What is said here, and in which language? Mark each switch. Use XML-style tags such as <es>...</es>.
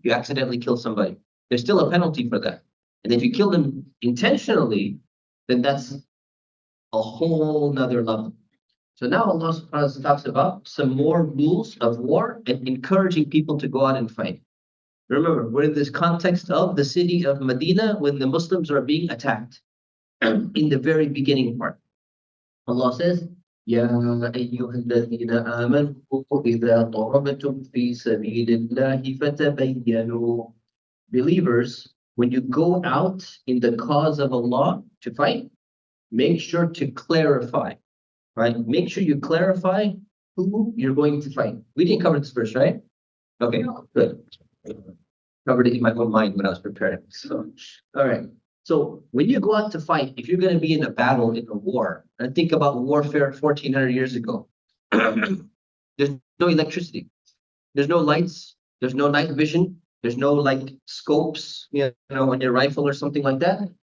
<en>You accidentally kill somebody. There's still a penalty for that. And if you kill them intentionally, then that's a whole nother level. So now Allah subhanahu wa ta'ala talks about some more rules of war and encouraging people to go out and fight. Remember, we're in this context of the city of Medina when the Muslims are being attacked. In the very beginning part, Allah says,</en> <ar>يَا أَيُّهَا الَّذِينَ آمَنُوا إِذَا ضَرَبْتُمْ فِي سَبِيلِ اللَّهِ فَتَبَيَّنُوا.</ar> <en>Believers, when you go out in the cause of Allah to fight, make sure to clarify, right? Make sure you clarify who you're going to fight. We didn't cover this verse, right? Okay, good. Covered it in my own mind when I was preparing. So, all right. So when you go out to fight, if you're going to be in a battle, in a war, and think about warfare 1400 years ago, there's no electricity, there's no lights, there's no night vision, there's no scopes, on your rifle or something like that.</en>